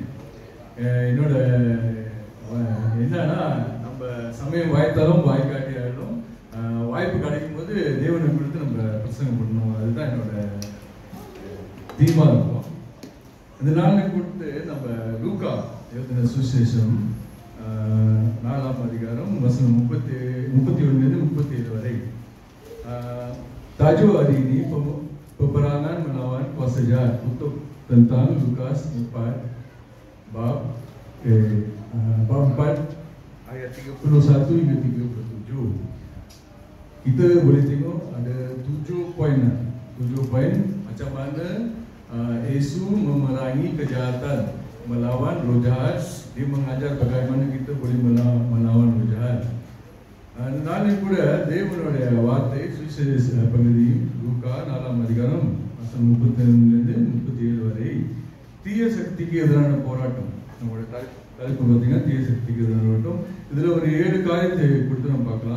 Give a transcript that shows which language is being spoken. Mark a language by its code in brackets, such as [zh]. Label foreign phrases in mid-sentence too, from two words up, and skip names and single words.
[ta] என்னோட என்னன்னா, நம்ம சமயம் வாய்த்தாலும் வாய்க்காட்டியாலும் வாய்ப்பு கிடைக்கும் போது தேவனை கொடுத்து நம்ம பிரசங்கம் பண்ணணும். அதுதான் என்னோட தீமா இருக்கும். இந்த நாளில் கொடுத்து நம்ம லூக்கா எழுதின சுவிசேஷம் 4ஆம் அதிகாரம் வசனம் 31-37 வரை. [ms] Tajuk hari ini peperangan melawan kuasa jahat untuk tentang Lukas 4 bab 4 ayat 31 hingga 37. kita boleh tengok ada 7 poin. 7 poin macam mana Yesus memerangi kejahatan, melawan roh jahat. Dia mengajar bagaimana kita boleh melawan roh jahat. [ta] நாளை கூட தேவனுடைய வார்த்தை சுவிசேஷ பகுதி லூக்கா 4ஆம் அதிகாரம் வசனம் 32 37 வரை தீய சக்திக்கு எதிரான போராட்டம். நம்மளுடைய தலைப்பு பார்த்தீங்கன்னா தீய சக்திக்கு எதிரான போராட்டம். இதுல ஒரு 7 காரியத்தை கொடுத்து நம்ம பார்க்கலாம்.